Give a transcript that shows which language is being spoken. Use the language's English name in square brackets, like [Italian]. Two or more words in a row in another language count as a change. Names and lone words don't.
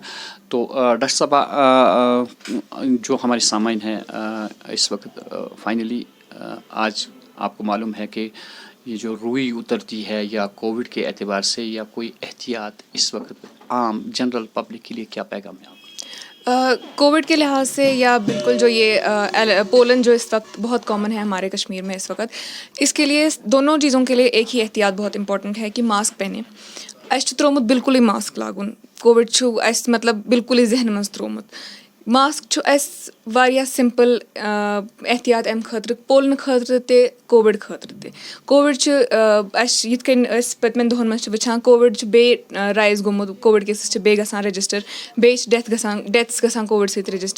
[Urdu] تو ڈاکٹر صاحبہ جو ہمارے سامعین ہیں اس وقت فائنلی آج آپ کو معلوم ہے کہ یہ جو روئی اترتی ہے یا کووڈ کے اعتبار سے یا کوئی احتیاط اس وقت عام [English] general public [Urdu] کے لیے کیا پیغام ہے آپ کا؟ کووڈ کے لحاظ سے یا بالکل جو یہ پولن جو اس وقت بہت کامن ہے ہمارے کشمیر میں اس وقت اس کے لیے دونوں چیزوں کے لیے ایک ہی احتیاط بہت امپورٹنٹ ہے کہ ماسک پہنے. [Kashmiri] اَسہِ چھُ ترٛوومُت بالکُلٕے ماسک لاگُن. کووِڈ چھُ اَسہِ مطلب بالکُلٕے ذہنہٕ منٛز ترٛوومُت. ماسک چھُ اَسہِ واریاہ سِمپٕل احتیاط اَمہِ خٲطرٕ پولنہٕ خٲطرٕ تہِ کووِڈ خٲطرٕ تہِ. کووِڈ چھُ اَسہِ یِتھ کٔنۍ أسۍ پٔتمٮ۪ن دۄہَن منٛز چھِ وٕچھان کووِڈ چھُ بیٚیہِ رایز گوٚمُت [English] Covid cases [Kashmiri] چھِ بیٚیہِ گژھان رجسٹر بیٚیہِ چھِ ڈیتھٕس گژھان کووِڈ سۭتۍ رجسٹر.